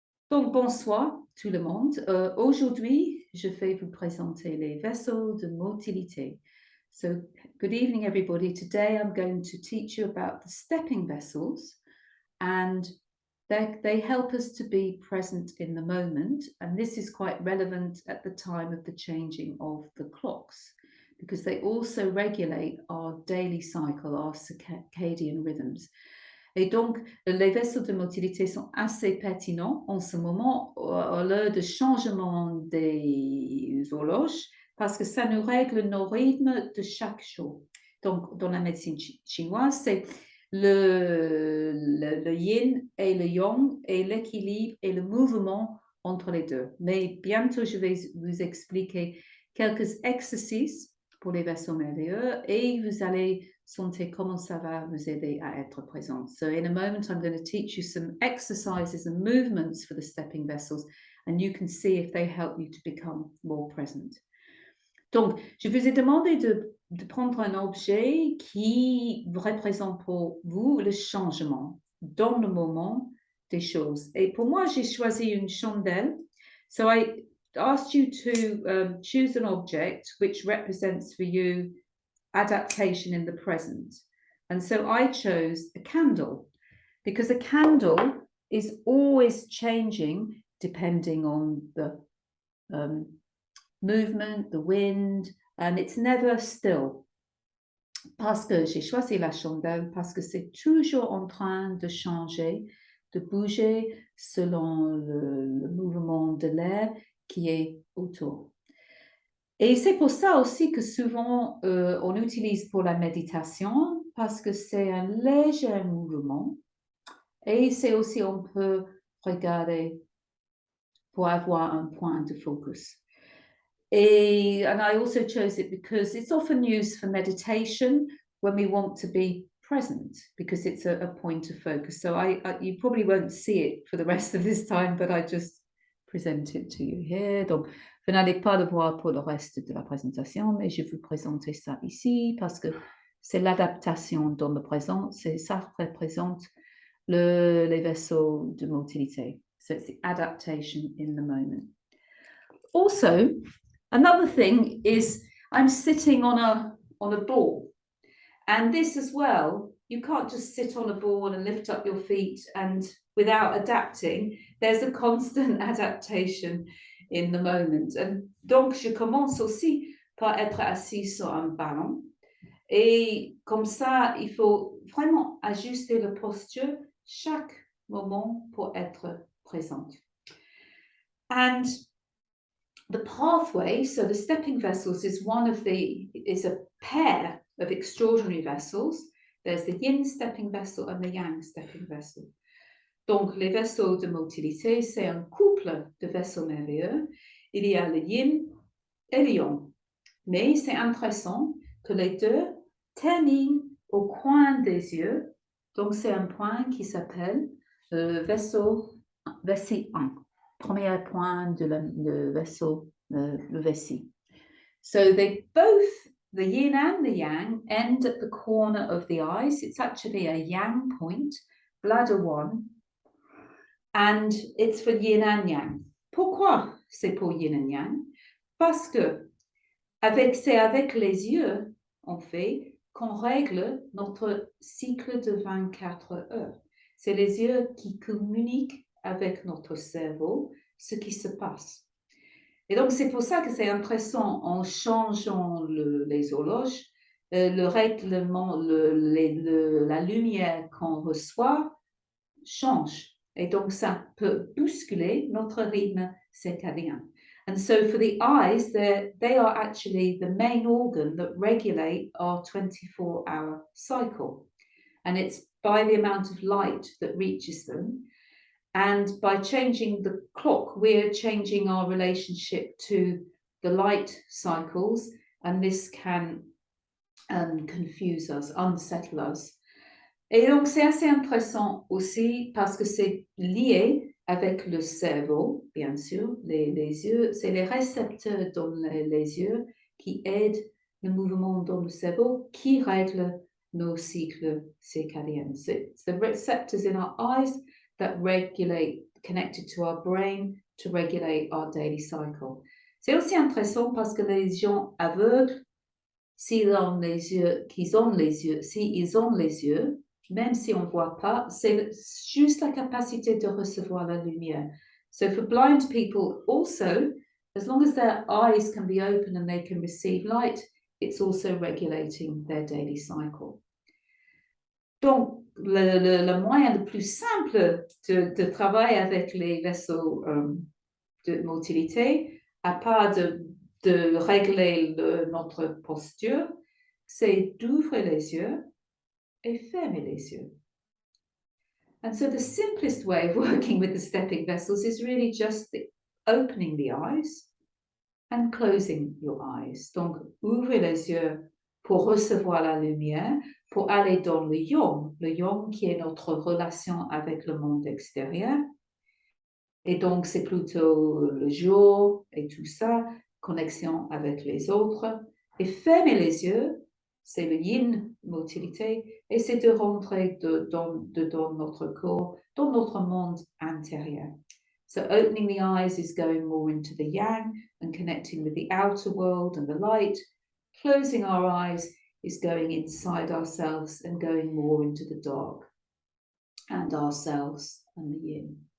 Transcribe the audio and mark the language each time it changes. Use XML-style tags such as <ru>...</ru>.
<fr>Donc, bonsoir tout le monde. Aujourd'hui, je vais vous présenter les vaisseaux de motilité.</fr> <en>So, good evening, everybody. Today, I'm going to teach you about the stepping vessels, and they help us to be present in the moment. And this is quite relevant at the time of the changing of the clocks, because they also regulate our daily cycle, our circadian rhythms.</en> <fr>Et donc, les vaisseaux de motilité sont assez pertinents en ce moment, à l'heure de changement des horloges, parce que ça nous règle nos rythmes de chaque jour. Donc, dans la médecine chinoise, c'est le yin et le yang et l'équilibre et le mouvement entre les deux. Mais bientôt, je vais vous expliquer quelques exercices pour les vaisseaux merveilleux et vous allez sentir comment ça va vous aider à être présent.</fr> <en>So in a moment, I'm going to teach you some exercises and movements for the stepping vessels, and you can see if they help you to become more present.</en> <fr>Donc, je vous ai demandé de prendre un objet qui représente pour vous le changement dans le moment des choses. Et pour moi, j'ai choisi une chandelle.</fr> <en>So I asked you to choose an object which represents for you adaptation in the present. And so I chose a candle, because a candle is always changing depending on the movement, the wind, and it's never still.</en> <fr>Parce que j'ai choisi la chandelle, parce que c'est toujours en train de changer, de bouger selon le mouvement de l'air qui est autour. Et c'est pour ça aussi que souvent on utilise pour la méditation, parce que c'est un léger mouvement. Et c'est aussi, on peut regarder pour avoir un point de focus.</fr> <en>And I also chose it because it's often used for meditation when we want to be present, because it's a point of focus. So you probably won't see it for the rest of this time, but I just present it to you here.</en> <fr>Donc, vous n'allez pas le voir pour le reste de la présentation, mais je vais vous présenter ça ici parce que c'est l'adaptation dans le présent. Ça représente les vaisseaux de motilité.</fr> <en>So it's the adaptation in the moment. Also, another thing is I'm sitting on a ball, and this as well, you can't just sit on a ball and lift up your feet and without adapting. There's a constant adaptation in the moment.</en> <fr>And donc, je commence aussi par être assis sur un ballon. Et comme ça, il faut vraiment ajuster la posture chaque moment pour être présente.</fr> <en>And the pathway, so the stepping vessels is a pair of extraordinary vessels. There's the yin stepping vessel and the yang stepping vessel.</en> <fr>Donc, les vaisseaux de motilité, c'est un couple de vaisseaux merveilleux. Il y a le yin et le yang. Mais c'est intéressant que les deux terminent au coin des yeux. Donc, c'est un point qui s'appelle vessie 1. Premier point de le vaisseau, le vessie.</fr> <en>So they both, the yin and the yang, end at the corner of the eyes. It's actually a yang point, bladder 1, and it's for yin and yang.</en> <fr>Pourquoi c'est pour yin and yang? Parce que c'est avec les yeux, en fait, qu'on règle notre cycle de 24 heures. C'est les yeux qui communiquent avec notre cerveau ce qui se passe. Et donc, c'est pour ça que c'est intéressant, en changeant les horloges, le règlement, la lumière qu'on reçoit change. Et donc, ça peut bousculer notre rythme circadien.</fr> <en>And so for the eyes, they are actually the main organ that regulate our 24-hour cycle. And it's by the amount of light that reaches them. And by changing the clock, we're changing our relationship to the light cycles. And this can confuse us, unsettle us.</en> <fr>Et donc, c'est assez intéressant aussi parce que c'est lié avec le cerveau, bien sûr. Les yeux, c'est les récepteurs dans les yeux qui aident le mouvement dans le cerveau, qui règlent nos cycles circadiens.</fr> <en>So it's the receptors in our eyes that regulate connected to our brain to regulate our daily cycle.</en> <fr>C'est aussi intéressant parce que les gens aveugles, s'ils ont les yeux, s'ils ont les yeux, même si on ne voit pas, c'est juste la capacité de recevoir la lumière.</fr> <en>So for blind people also, as long as their eyes can be open and they can receive light, it's also regulating their daily cycle.</en> <fr>Donc, le moyen le plus simple de travailler avec les vaisseaux de motilité, à part de régler notre posture, c'est d'ouvrir les yeux et fermer les yeux.</fr> <en>And so the simplest way of working with the stepping vessels is really just opening the eyes and closing your eyes.</en> <fr>Donc, ouvrez les yeux pour recevoir la lumière, pour aller dans le yang qui est notre relation avec le monde extérieur. Et donc, c'est plutôt le jour et tout ça, connexion avec les autres. Et fermer les yeux, c'est le yin, motilité, et c'est de rentrer dans notre corps, dans notre monde intérieur.</fr> <en>So opening the eyes is going more into the yang and connecting with the outer world and the light. Closing our eyes is going inside ourselves and going more into the dark and ourselves and the yin.</en>